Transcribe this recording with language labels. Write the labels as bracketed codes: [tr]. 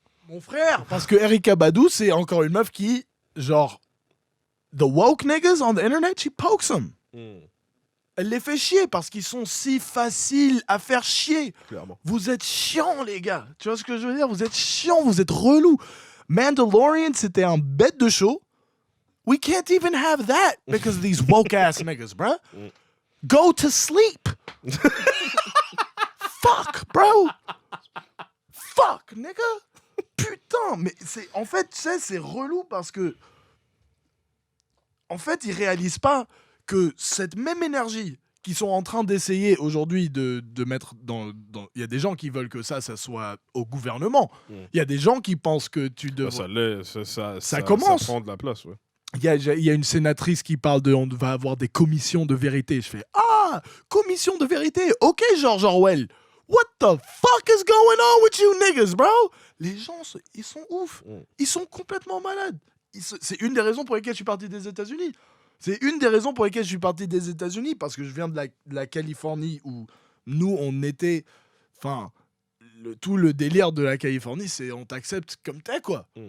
[fr] Mon frère, parce que Erykah Badu, c'est encore une meuf qui, genre, [en] the woke niggas on the internet, she pokes them. [fr] Elle les fait chier parce qu'ils sont si faciles à faire chier. Clairement. Vous êtes chiants, les gars. Tu vois ce que je veux dire? Vous êtes chiants, vous êtes relous. Mandalorian, c'était un bête de show. [en] We can't even have that because of these woke-ass niggas, bruh. Go to sleep. Fuck, bro. Fuck, nigga. [fr] Putain, mais c'est... En fait, tu sais, c'est relou parce que... En fait, ils réalisent pas que cette même énergie qu'ils sont en train d'essayer aujourd'hui de mettre dans... Il y a des gens qui veulent que ça soit au gouvernement. Il y a des gens qui pensent que tu devrais... Ça commence. Ça prend de la place, ouais. Il y a une sénatrice qui parle on va avoir des commissions de vérité. Je fais commission de vérité. Ok, George Orwell. [en] What the fuck is going on with you niggas, bro? [fr] Les gens, ils sont ouf. Ils sont complètement malades. C'est une des raisons pour lesquelles je suis parti des États-Unis. Parce que je viens de la Californie où nous, on était... Enfin, tout le délire de la Californie, c'est on t'accepte comme t'es, quoi.